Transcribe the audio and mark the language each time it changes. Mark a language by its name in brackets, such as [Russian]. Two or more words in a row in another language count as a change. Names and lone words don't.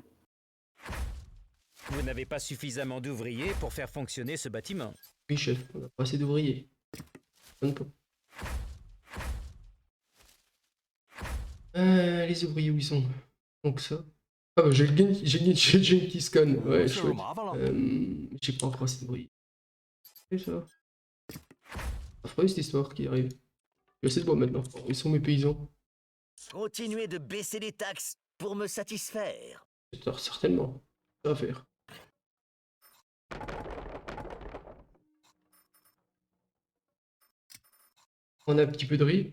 [French] Vous n'avez pas suffisamment d'ouvriers pour faire fonctionner ce bâtiment. Oui, chef, on a pas assez d'ouvriers. Donne pas. Les ouvriers où ils sont? Donc ça. Ah bah j'ai Genghis Khan. [Chinese] 我 [French] Ouais, [Chinese] 进入 [French] chouette. [Chinese] 麻烦了。 [French] J'ai pas encore assez d'ouvriers. C'est ça. Affreux cette histoire qui arrive. J'ai assez de bois maintenant. Ils sont mes paysans. Continuez de baisser les taxes pour me satisfaire. Certainement. Ça va faire. On a un petit peu de riz.